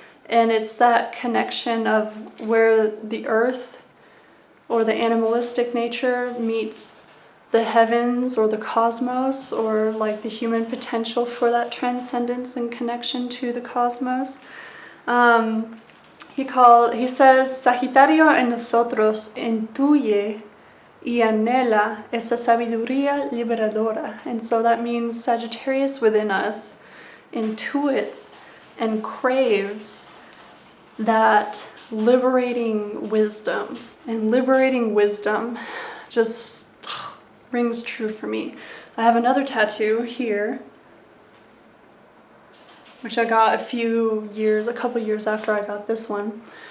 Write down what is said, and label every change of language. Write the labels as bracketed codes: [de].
[en] And it's that connection of where the earth or the animalistic nature meets the heavens or the cosmos, or like the human potential for that transcendence and connection to the cosmos. He says, [es] Sagitario en nosotros intuye y anhela esa sabiduría liberadora. [en] And so that means Sagittarius within us intuits and craves that liberating wisdom. And liberating wisdom just rings true for me. I have another tattoo here, which I got a couple years after I got this one.